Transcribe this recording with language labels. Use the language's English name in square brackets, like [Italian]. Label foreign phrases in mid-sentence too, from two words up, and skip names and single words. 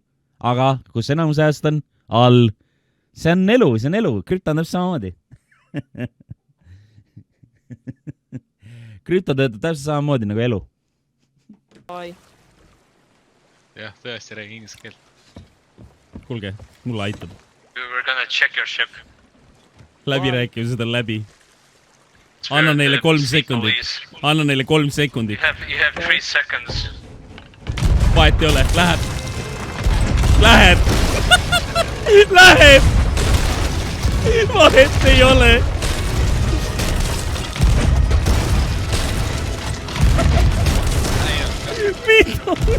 [Estonian] Aga kus enamus ajast on? All. See on elu. Krüpto on täpselt samamoodi. Krüpto töötab täpselt samamoodi nagu elu. Jah, tõesti räägi inglise keelt. Kuulge, mulle aitab. [English] We're gonna check your ship. [Estonian] Läbirääkimised on läbi. Anna neile 3 sekundit. [English] You have 3 seconds. [Estonian] Vahet ei ole, läheb. Vahet ei ole. Mida?